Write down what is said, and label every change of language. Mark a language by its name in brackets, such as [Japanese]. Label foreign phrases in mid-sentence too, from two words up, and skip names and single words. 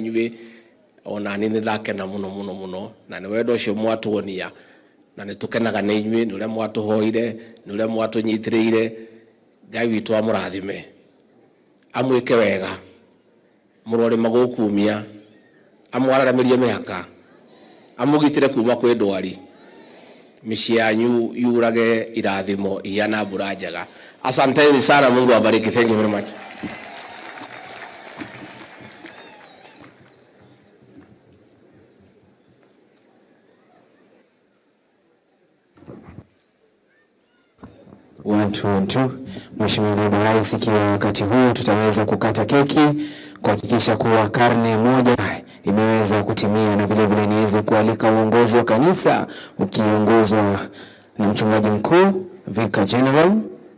[Kikuyu] inywe ona ni ndakena muno na ni wendo ucio mwatuonia na ni tukenaga na inywe ni uria mwatuhoire ni uria mwatunyitiriire Ngai witu amurathime amwike wega murore magukumia amwararamirie mihaka amugitire kuma kwe ndwari mĩciĩ yanyu yurage irathimo ihana mbura njega. [Swahili] Asanteni sana, Mungu awabariki. [English] Thank you very much. [Swahili] Mheshimiwa Naibu Rais, kila wakati huu tutaweza kukata keki kuhakikisha kuwa karne moja imeweza kutimia, na vile vile niweze kualika uongozi wa kanisa ukiongozwa na mchungaji mkuu [English] Vicar General